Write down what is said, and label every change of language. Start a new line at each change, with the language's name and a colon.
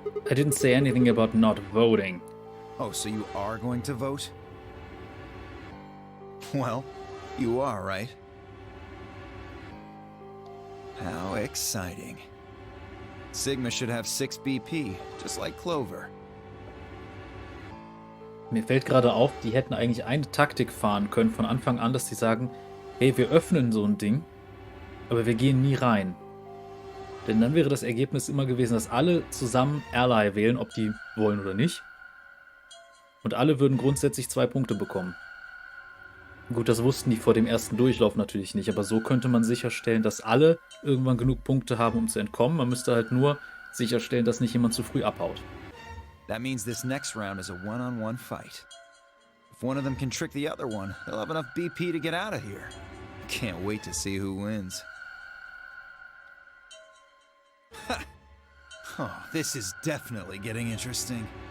English: I didn't say anything about not voting. Oh, so you are going to vote? Well, you are, right? How exciting. Sigma should have 6 BP, just like Clover.
German: Mir fällt gerade auf, die hätten eigentlich eine Taktik fahren können von Anfang an, dass die sagen, hey, wir öffnen so ein Ding, aber wir gehen nie rein. Denn dann wäre das Ergebnis immer gewesen, dass alle zusammen Ally wählen, ob die wollen oder nicht. Und alle würden grundsätzlich 2 Punkte bekommen. Gut, das wussten die vor dem ersten Durchlauf natürlich nicht, aber so könnte man sicherstellen, dass alle irgendwann genug Punkte haben, um zu entkommen. Man müsste halt nur sicherstellen, dass nicht jemand zu früh abhaut.
English: That means this next round is a one-on-one fight. If one of them can trick the other one, they'll have enough BP to get out of here. Can't wait to see who wins. Ha! Oh, this is definitely getting interesting.